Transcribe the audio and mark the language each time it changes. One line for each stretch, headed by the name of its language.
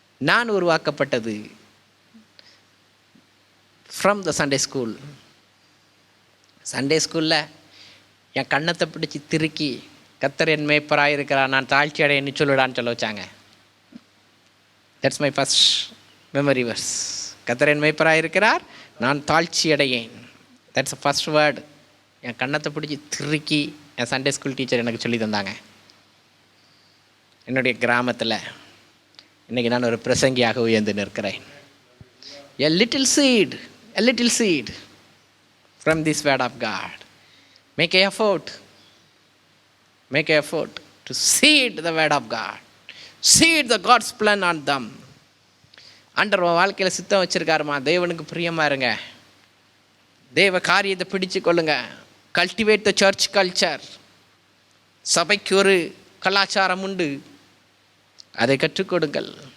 Tamil: நான் உருவாக்கப்பட்டது
English: from the Sunday school.
Tamil: Sunday ஸ்கூலில் என் கண்ணத்தை பிடிச்சி திருக்கி கர்த்தர் என் மேய்ப்பராக இருக்கிறார், நான் தாழ்ச்சி அடையன்னு சொல்லுடான்னு சொல்ல வச்சாங்க.
English: That's my first memory verse.
Tamil: கர்த்தர் என் மேய்ப்பராக இருக்கிறார், நான் தாழ்ச்சி அடையேன்.
English: That's a first word.
Tamil: என் கண்ணத்தை பிடிச்சி திருக்கி என் சண்டே ஸ்கூல் டீச்சர் எனக்கு சொல்லி தந்தாங்க. என்னுடைய கிராமத்தில் இன்றைக்கி நான் ஒரு பிரசங்கியாக உயர்ந்து நிற்கிறேன்.
English: A little seed from this word of God. Make an effort to seed the word of God. Seed the God's plan on them.
Tamil: ஆண்டவர் வாழ்க்கையில் சித்தம் வச்சுருக்காருமா, தேவனுக்கு பிரியமாக இருங்க, தேவ காரியத்தை பிடிச்சு கொள்ளுங்க.
English: Cultivate the church culture.
Tamil: சபைக்கு ஒரு கலாச்சாரம் உண்டு, அதை கற்றுக்கொடுங்கள்.